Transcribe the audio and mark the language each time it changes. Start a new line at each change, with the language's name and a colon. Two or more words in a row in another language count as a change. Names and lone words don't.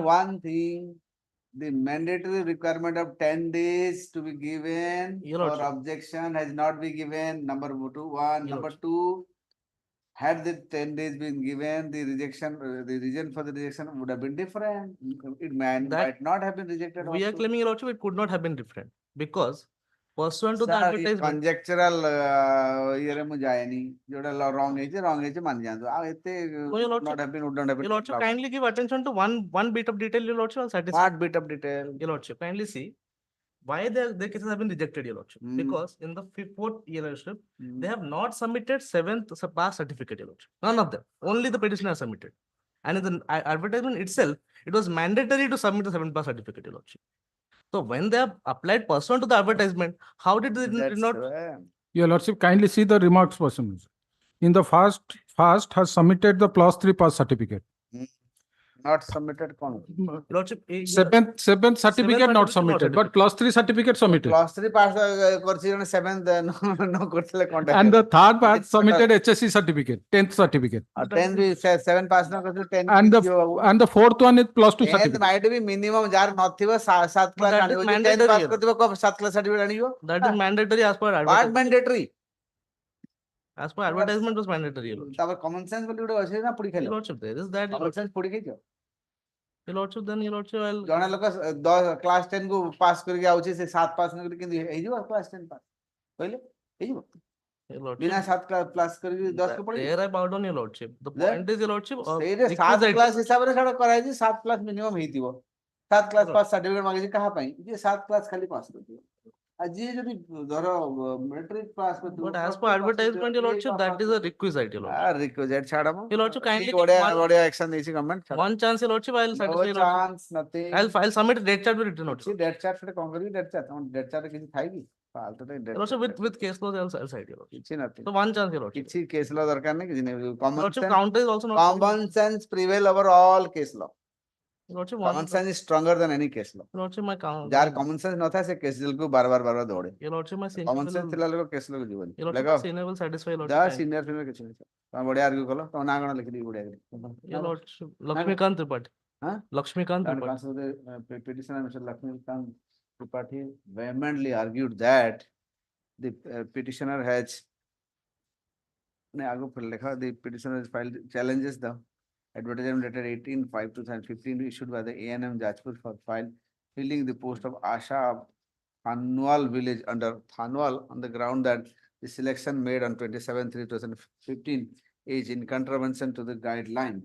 English: one thing, the mandatory requirement of 10 days to be given for objection has not been given. Number 2, number 2, had the 10 days been given, the rejection, the reason for the rejection would have been different. It might not have been rejected. We are claiming, Your Lordship, it could not have been different because pursuant to the Sir, advertisement.
Odia: conjectural ଇଏ ରେ ମୁଁ ଯାଏନି ଯୋଉଟା wrong ହେଇଛି ମାନି ଯାଆନ୍ତୁ ଆଉ ଏତେ
English: No, your not lordship, have been would not have your been lordship blocked. kindly give attention to one bit of detail, your lordship, I'll satisfy. What bit of detail? Your lordship, kindly see why their cases have been rejected, your lordship. Because in the fourth your lordship, they have not submitted seventh pass certificate, your lordship. None of them. Only the petitioner has submitted. And in the advertisement itself, it was mandatory to submit the seventh pass certificate, your lordship. So when they have applied pursuant to the advertisement, how did they That's not? Your lordship, kindly see the remarks person. In the first has submitted the +3 pass certificate. Not submitted କଣ? Lordship, Seventh certificate not submitted, but +3 certificate submitted.
Odia: +3 pass କରିଛି ଜଣେ 7th no କରିଥିଲେ contact.
English: And the third pass submitted HSC certificate, 10th certificate.
Odia: 10th ବି 7
English: pass no
Odia: କରିଥିଲେ 10
English: And the fourth one is +2 10th certificate. might be minimum
Odia: ଯାହାର ନଥିବ
English: 7 class that is
Odia: ଆଣିବ 10th
English: mandatory pass here.
Odia: କରିଥିବ 7 class certificate ଆଣିବ
English: That is mandatory as per what advertisement. mandatory As per advertisement was mandatory, your lordship.
Odia: ତାପରେ
English: common sense
Odia: ବୋଲି ଗୋଟେ ଅଛି ନା ପଢି
English: Your
Odia: ଖାଇଲ
English: lordship, there is that. common sense
Odia: ପଢି ଖାଇଛ
English: Your lordship, then your lordship, I'll.
Odia: ଜଣେ ଲୋକ 10 class 10 କୁ pass କରିକି ଆଉଛି ସେ 7 pass ନ କରିକି କେମିତି ହେଇଯିବ class 10 pass କହିଲେ ହେଇଯିବ
English: Your lordship,
Odia: ବିନା 7 class କରିକି 10 କୁ ପଢିବ
English: there I bow down, your lordship. The There- point is, your lordship,
Odia: ସେଇରେ 7
English: requisite.
Odia: class ହିସାବରେ ସେଟା କରାହେଇଛି 7
English: class minimum
Odia: ହେଇଥିବ 7
English: class pass certificate
Odia: ମାଗିଛି କାହା ପାଇଁ ଯିଏ 7 class ଖାଲି pass କରିଥିବ ଆଉ ଯିଏ ଯଦି ଧର
English: matric pass
Odia: କରିଥିବ
English: But as per advertisement, your lordship, that is a requisite, your lordship.
Odia: requisite ଛାଡ ମ
English: Your lordship, kindly give
Odia: ବଢିଆ
English: one,
Odia: ବଢିଆ action ଦେଇଛି government
English: one chance, your lordship, I'll no satisfy, your lordship. chance nothing I'll submit a date chart with written notice.
Odia: କିଛି
English: dead chat
Odia: ସେଟା କଣ କରିବି
English: dead chat
Odia: ତମ
English: dead chat
Odia: ରେ କିଛି ଥାଏ କି ଫାଲତୁ ଟେ dead
English: Your lordship, chat with case laws, I'll cite, your lordship.
Odia: କିଛି nothing
English: So one chance, your lordship.
Odia: କିଛି
English: case law
Odia: ଦରକାର ନାହିଁ କିଛି ନାହିଁ
English: Your common lordship, sense counter is also not. common sense prevail over all case law Your lordship, common one. sense is stronger than any case law Your lordship, my count.
Odia: ଯାହାର
English: common sense
Odia: ନଥାଏ ସେ
English: case jail
Odia: କୁ ବାର ଦୌଡେ
English: Your lordship, my senior common sense will.
Odia: ଥିଲା ଲୋକ
English: case law
Odia: କୁ ଯିବନି
English: Your lordship,
Odia: ଦେଖ
English: my senior will satisfy, your
Odia: ଯା
English: lordship.
Odia: senior ଫିନିୟର କିଛି ନାହିଁ ତମେ ବଢିଆ ଆର୍ଗ୍ୟୁ କଲ ତମ ନାଁ କଣ ଲେଖିଦେବି ବଢିଆ
English: Your lordship, Lakshmikant Tripathi. Huh? Lakshmikant And Tripathi. consider petitioner Mr. Lakshmikant Tripathi vehemently argued that the petitioner has the petitioner has filed challenges the advertisement dated 18/5/2015 issued by the A&M Jajpur for filling the post of Asha of Hon'Ble village under Hon'Ble on the ground that the selection made on 27/3/2015 is in contravention to the guideline.